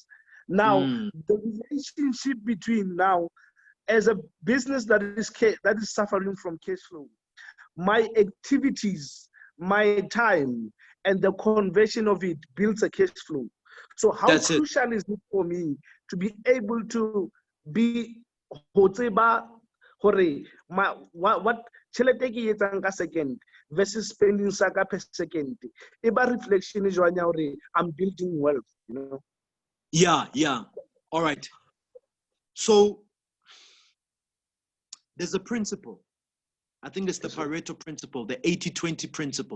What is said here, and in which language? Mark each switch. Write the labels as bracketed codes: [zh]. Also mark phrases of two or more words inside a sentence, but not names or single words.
[en] Now, the relationship between now, as a business that is suffering from cash flow, my activities, my time, and the conversion of it builds a cash flow. So how crucial is it for me to be able to be what [st] tšhelete ke etsang ka [en] second versus spending saka per second? Eba reflection is I'm building wealth, you know? Yeah. All right. So there's a principle. I think it's the Pareto principle, the 80-20 principle.